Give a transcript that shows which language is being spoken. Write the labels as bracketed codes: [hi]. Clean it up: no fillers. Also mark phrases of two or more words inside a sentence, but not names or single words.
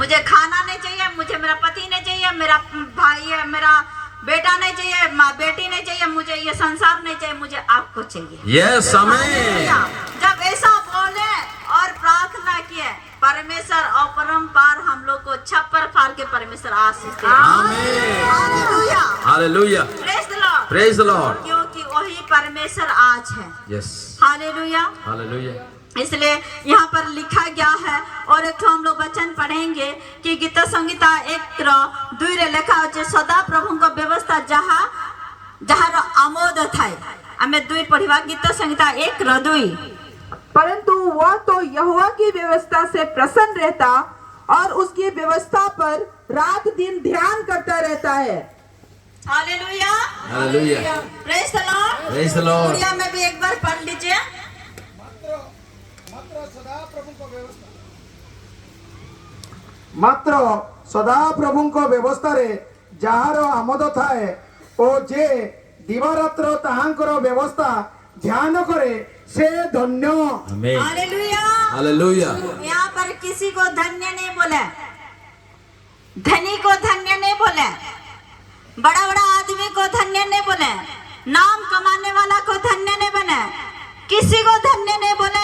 [hi] मुझे खाना नहीं चाहिए, मुझे मेरा पति नहीं चाहिए, मेरा भाई है, मेरा बेटा नहीं चाहिए, बेटी नहीं चाहिए, मुझे ये संसार नहीं चाहिए, मुझे आपको चाहिए। [en] Yes, amen. [hi] हालेलुया। जब ऐसा बोले और प्रार्थना किए, परमेश्वर ऊपर बारंबार हम लोग को छप्पर फाड़ के परमेश्वर आशीष दे। [en] Amen. [hi] हालेलुया, [en] Hallelujah. Praise the Lord. Praise the Lord. [hi] क्योंकि वही परमेश्वर आज है। [en] Yes. [hi] हालेलुया। [en] Hallelujah. [hi] इसलिए यहाँ पर लिखा गया है और एक हम लोग वचन पढ़ेंगे कि गीत संहिता 1:2 लिखा है सदा प्रभु को व्यवस्था जहाँ जहाँ आमोद थाय। हमें 2 पढ़िवा गीत संहिता 1:2। परंतु वह तो यहोवा की व्यवस्था से प्रसन्न रहता और उसकी व्यवस्था पर रात दिन ध्यान करता रहता है। हालेलुया, [en] Hallelujah. Praise the Lord. Praise the Lord. [hi] उड़िया में भी एक बार पढ़ लीजिए। [or] ମାତ୍ର ସଦାପ୍ରଭୁଙ୍କ ବ୍ୟବସ୍ଥାରେ ଯାହାର ଆମୋଦ ଥାଏ ଓ ଯେ ଦିବାରାତ୍ର ତାହାଙ୍କର ବ୍ୟବସ୍ଥା ଧ୍ୟାନ କରେ ସେ ଧନ୍ୟ। [en] Amen. [hi] हालेलुया। [en] Hallelujah. [hi] यहाँ पर किसी को धन्य नहीं बोले, धनी को धन्य नहीं बोले, बड़ा बड़ा आदमी को धन्य नहीं बोले, नाम कमाने वाला को धन्य नहीं बने, किसी को धन्य नहीं बोले।